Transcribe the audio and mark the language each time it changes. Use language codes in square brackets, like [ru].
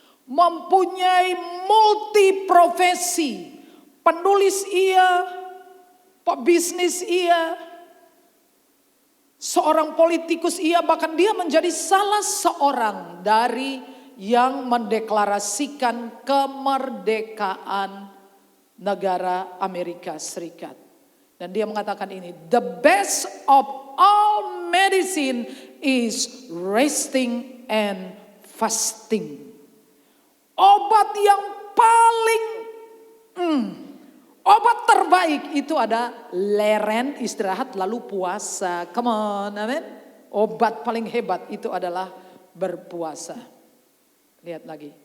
[id] Mempunyai multi profesi, penulis ia, pebisnis ia, seorang politikus ia, bahkan dia menjadi salah seorang dari yang mendeklarasikan kemerdekaan negara Amerika Serikat. Dan dia mengatakan ini, [en] the best of all medicine is resting and fasting. [id] Obat yang paling obat terbaik itu ada leren, istirahat, lalu puasa. [en] Come on, amen. [id] Obat paling hebat itu adalah berpuasa. Lihat lagi.